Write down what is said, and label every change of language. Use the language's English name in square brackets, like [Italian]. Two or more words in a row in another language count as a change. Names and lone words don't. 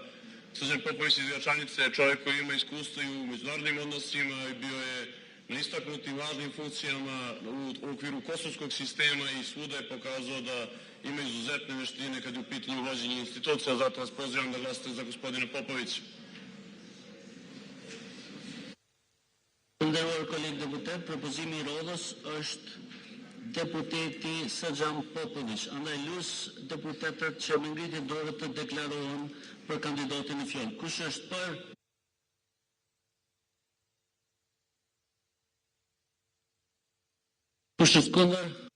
[Serbian] Srđan Popović iz Gračanice je čovjek koji ima iskustvo i u međunarodnim odnosima i bio je na istaknutim važnim funkcijama u okviru kosovskog sistema i svuda je pokazao da ima izuzetne veštine kad je u pitanju vođenja institucija. Zato vas pozivam da glasate za gospodina Popovića. [Albanian] Nderuar kolegë deputet, propozimi i radhës është deputeti Srđan Popović. Andaj lus deputetët që me ngritje dorë të deklarohen për kandidatin e fjalë. Kush është për? Kush është kundër?